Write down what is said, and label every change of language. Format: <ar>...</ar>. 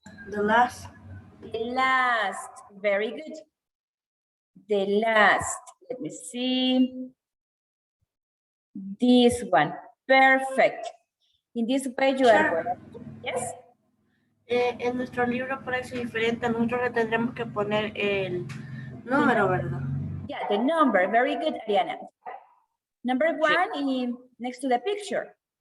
<en>The last. The last, very good. The last, let me see. This one, perfect. In this way you are going to, yes?</en> <es>En nuestro libro parece diferente, nosotros le tendremos que poner el número, ¿verdad?</es> <en>Yeah, the number, very good, Ariana. Number one, in, next to the picture.</en>